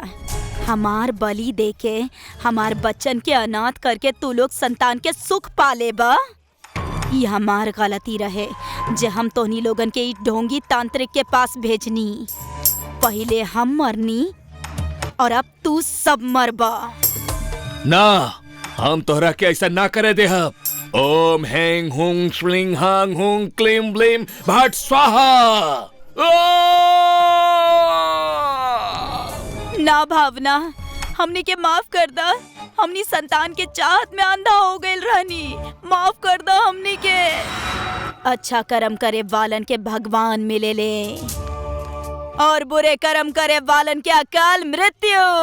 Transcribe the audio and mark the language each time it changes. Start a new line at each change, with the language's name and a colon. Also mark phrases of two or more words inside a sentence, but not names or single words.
Bhojpuri: हमार बलि दे के हमार बच्चन के अनाथ करके तू लोग संतान के सुख पाले बा। ये हमार गलती रहे जे हम तोहनी लोगन के ढोंगी तांत्रिक के पास भेजनी। पहले हम मरनी और अब तू सब मरबा। ना, हम तोहरा के ऐसा ना करे दे।
Sanskrit: ओम हैंग हुंग श्लिंग हांग हुंग क्लीम ब्लीम भट स्वाहा।
Bhojpuri: ना भावना, हमने के माफ कर दा। हमनी संतान के चाहत में अंधा हो गइल रहनी, माफ कर दा हमनी के। अच्छा कर्म करे वालन के भगवान मिले ले और बुरे कर्म करे वालन के अकाल मृत्यु।